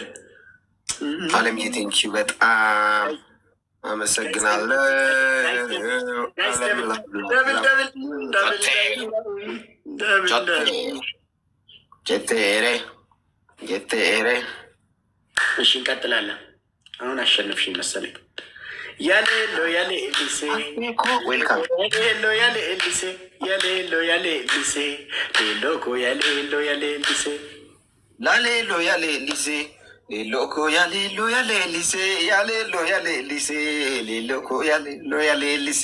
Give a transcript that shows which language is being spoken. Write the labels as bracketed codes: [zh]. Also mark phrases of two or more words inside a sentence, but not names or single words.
[am] አለም [en] thank you [am] በጣም አመሰግናለሁ። ጀቴሬ እሺ እንቀጥላለን። አሁን አሸነፍሽኝ መሰለኝ። ያሌሎ ያሌ ኤልዲሴ ያሌሎ ያሌ ኤልዲሴ ያሌሎ ያሌ ኤልዲሴ ሌሎኮ ያሌሎ ያሌ ኤልዲሴ ላሌሎ ያሌ ኤልዲሴ ሌሎኮ ያሌሎ ያሌ ኤልዲሴ ያሌሎ ያሌ ኤልዲሴ ሌሎኮ ያሌሎ ያሌ ኤልዲሴ